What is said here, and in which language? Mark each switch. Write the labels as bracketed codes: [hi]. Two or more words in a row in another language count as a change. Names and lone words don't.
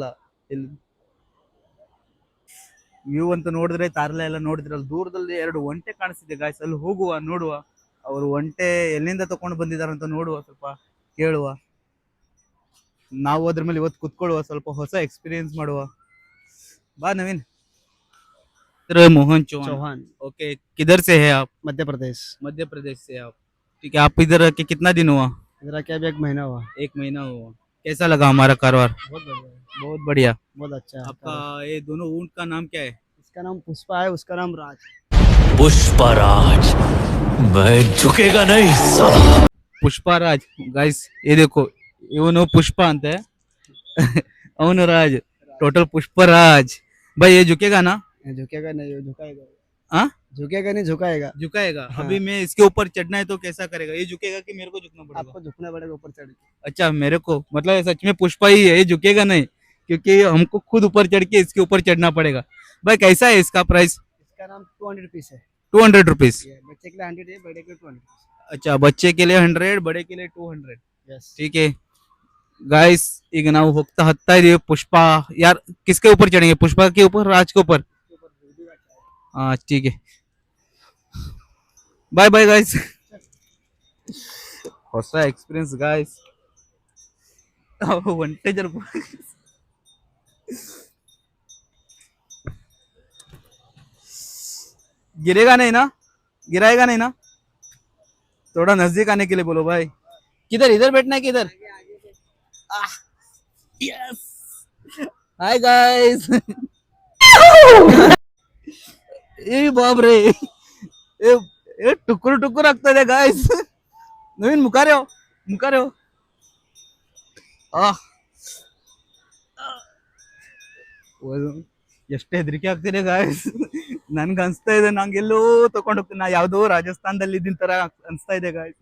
[kn] ಇಲ್ಲಿ ವ್ಯೂ ಅಂತ ನೋಡಿದ್ರೆ ತಾರಲೆ ಎಲ್ಲ ನೋಡಿದ್ರಲ್ಲ, ದೂರದಲ್ಲಿ ಎರಡು ಒಂಟೆ ಕಾಣಿಸ್ತಿದೆ ಗಾಯ್ಸ್. ಅಲ್ಲಿ ಹೋಗುವ, ನೋಡುವ ಅವರು ಒಂಟೆ ಎಲ್ಲಿಂದ ತಕೊಂಡು ಬಂದಿದಾರಂತ ನೋಡುವ, ಸ್ವಲ್ಪ ಕೇಳುವ. ನಾವು ಅದ್ರ ಮೇಲೆ ಇವತ್ತು ಕುತ್ಕೊಳ್ಳುವ, ಸ್ವಲ್ಪ ಹೊಸ ಎಕ್ಸ್ಪೀರಿಯನ್ಸ್ ಮಾಡುವ. [hi] बा नवीन। मोहन चौहान। ओके, किधर से है आप? मध्य प्रदेश। मध्य प्रदेश से आप, ठीक है। आप इधर के कितना दिन हुआ? इधर क्या 1 महीना हुआ। 1 महीना हुआ। कैसा लगा हमारा कारोबार? बहुत बढ़िया। बहुत बढ़िया। बहुत अच्छा है। आपका ये दोनों ऊंट का नाम क्या है? इसका नाम पुष्पा है, उसका नाम राज। पुष्पराज, मैं झुकेगा नहीं साला। पुष्पराज गाइस, ये देखो, [kn] ಇವನು ಪುಷ್ಪ ಅಂತೆ, ಅವನು ರಾಜ್. [hi] टोटल पुष्पराज। भाई ये झुकेगा ना? झुकेगा नहीं, वो झुकाएगा। हाँ, झुकेगा नहीं, झुकाएगा। झुकाएगा। हाँ। अभी मैं इसके ऊपर चढ़ना है तो कैसा करेगा? ये झुकेगा कि मेरे को झुकना पड़ेगा? आपको झुकना पड़ेगा ऊपर चढ़ के। अच्छा, मेरे को मतलब सच में पुष्पा ही है, ये झुकेगा नहीं, क्योंकि हमको खुद ऊपर चढ़ के इसके ऊपर चढ़ना पड़ेगा। भाई कैसा है इसका प्राइस? इसका नाम 200 रुपीस है। 200 रुपीज। बच्चे के लिए 100 है, बड़े के लिए 200। अच्छा, बच्चे के लिए 100, बड़े के लिए 200। यस। ठीक है गाइस, [kn] ಈಗ ನಾವು ಹೋಗ್ತಾ ಹತ್ತಾ ಇದೀವಿ. [hi] पुष्प यार, किसके ऊपर चढ़ेंगे? पुष्पा के ऊपर, राज के ऊपर? हाँ ठीक है, बाय बाय गाइस। [kn] ಹೊಸ ಎಕ್ಸ್ಪೀರಿಯನ್ಸ್ [hi] गाइस। ಒಂಟೆ ಜರ गिरेगा नहीं ना? गिराएगा नहीं ना? थोड़ा नजदीक आने के लिए बोलो भाई। किधर, इधर बैठना है किधर? यस, हाय गाइस। ए बाप रे, ए टुकुर टुकुर [kn] ಆಗ್ತಾ ಇದೆ [hi] गाइस। [kn] ನವೀನ್ ಮುಖಾರೆ ಹೋ, ಮುಖಾರೆ ಹೋ। ಎಷ್ಟೇ ಹೆದರಿಕೆ ಆಗ್ತಿದೆ ಗಾಯ್ಸ್. ನನ್ಗೆ ಅನ್ಸ್ತಾ ಇದೆ ನಂಗೆಲ್ಲೋ ತಗೊಂಡ್ ಹೋಗ್ತೀನಿ, ನಾ ಯಾವ್ದೋ ರಾಜಸ್ಥಾನದಲ್ಲಿ ಇದ್ದಿನ ತರ ಅನ್ಸ್ತಾ ಇದೆ ಗಾಯ್ಸ್.